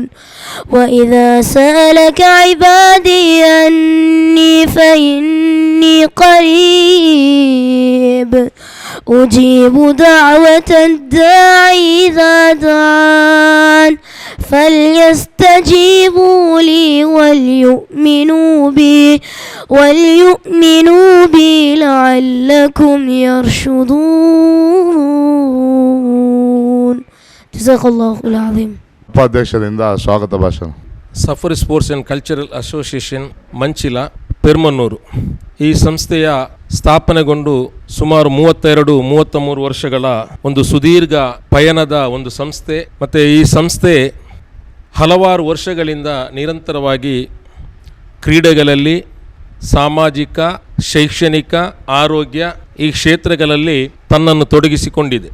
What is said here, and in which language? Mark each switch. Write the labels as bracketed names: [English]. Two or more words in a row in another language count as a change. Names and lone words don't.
[Arabic] وإذا سألك عبادي أني فإني قريب أجيب دعوة الداعي إذا دعان فليستجيبوا لي وليؤمنوا بي لعلكم يرشدون. جزاك الله العظيم. [Kannada] ಉಪಾಧ್ಯಕ್ಷರಿಂದ ಸ್ವಾಗತ ಭಾಷಣ. ಸಫರ್ ಸ್ಪೋರ್ಟ್ಸ್ ಆ್ಯಂಡ್ ಕಲ್ಚರಲ್ ಅಸೋಸಿಯೇಷನ್ ಮಂಚಿಲ ಪೆರ್ಮನ್ನೂರು ಈ ಸಂಸ್ಥೆಯ ಸ್ಥಾಪನೆಗೊಂಡು ಸುಮಾರು 32-33 ವರ್ಷಗಳ ಒಂದು ಸುದೀರ್ಘ ಪಯಣದ ಒಂದು ಸಂಸ್ಥೆ. ಮತ್ತು ಈ ಸಂಸ್ಥೆ ಹಲವಾರು ವರ್ಷಗಳಿಂದ ನಿರಂತರವಾಗಿ ಕ್ರೀಡೆಗಳಲ್ಲಿ, ಸಾಮಾಜಿಕ, ಶೈಕ್ಷಣಿಕ, ಆರೋಗ್ಯ ಈ ಕ್ಷೇತ್ರಗಳಲ್ಲಿ ತನ್ನನ್ನು ತೊಡಗಿಸಿಕೊಂಡಿದೆ.